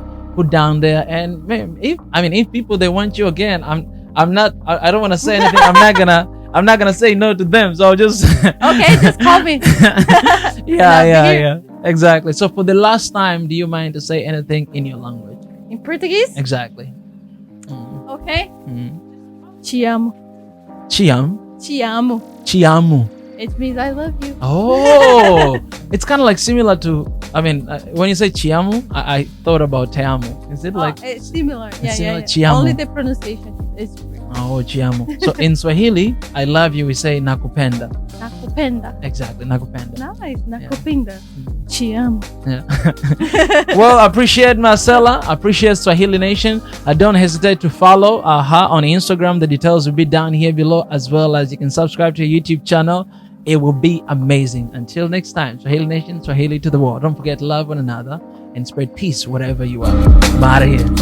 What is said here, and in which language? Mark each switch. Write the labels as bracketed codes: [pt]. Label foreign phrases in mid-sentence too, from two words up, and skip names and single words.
[en] Put down there, and if people they want you again, I don't want to say anything. I'm not gonna say no to them, so I'll just okay, just call me. Yeah, exactly. So for the last time, do you mind to say anything in your language? In Portuguese? Exactly. [pt] Okay. Te amo. Te amo. Te amo. Te amo. [en] It means I love you. Oh, it's kind of like similar to. When you say [pt] te amo, [en] I thought about [pt] te amo. [en] Is it like? It's similar. Yeah. [pt] Te amo. [en] Only the pronunciation is different. [pt] Oh, te amo. [en] So in Swahili, I love you, we say nakupenda. [sw] Nakupenda. [en] Exactly, nakupenda. Nice, nakupenda. [pt] Te amo. [en] Yeah. Well, I appreciate Marcella. I appreciate Swahili Nation. Don't hesitate to follow her on Instagram. The details will be down here below, as well as you can subscribe to her YouTube channel. It will be amazing. Until next time, Swahili Nation, Swahili to the world. Don't forget to love one another and spread peace wherever you are.